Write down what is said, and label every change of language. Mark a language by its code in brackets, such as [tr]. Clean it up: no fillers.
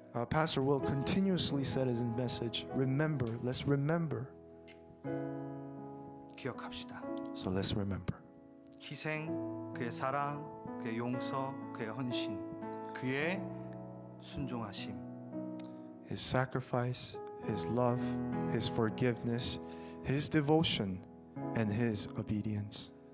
[en] Pastor Will continuously said in his message, remember, let's remember. [ko] 기억합시다. [en] So let's remember. [ko] 희생, 그의 사랑, 그의 용서, 그의 헌신, 그의 순종하심. [en] His sacrifice, His love, His forgiveness, His devotion, and His obedience.